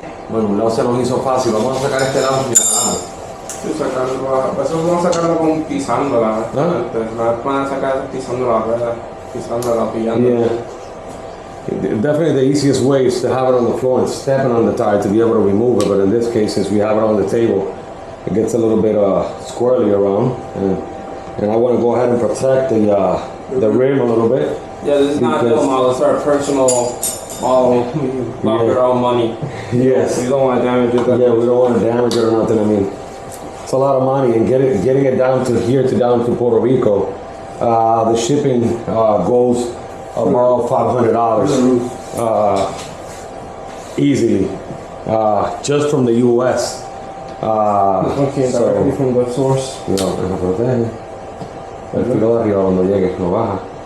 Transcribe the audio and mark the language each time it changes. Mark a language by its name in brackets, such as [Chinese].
[Spanish] Bueno, un lado se nos hizo fácil, vamos a sacar este lado y agarramos. Sí, eso vamos a sacarlo con pisándola. Van a sacar pisando la rueda, pisándola, pillando. [English] Yeah. Definitely the easiest way is to have it on the floor and stepping on the tire to be able to remove it, but in this case, since we have it on the table, it gets a little bit squirrely around, and I want to go ahead and protect the rim a little bit. Yeah, this is not no model. It's our personal model. We bought our own money. Yes. We don't want to damage it. Yeah, we don't want to damage it or nothing. I mean, it's a lot of money, and getting it down to here down to Puerto Rico, the shipping goes about $500 easily, just from the U.S. Okay, directly from the source. [Spanish] Cuidado, que se protege. El filo de arriba cuando llegue no baja.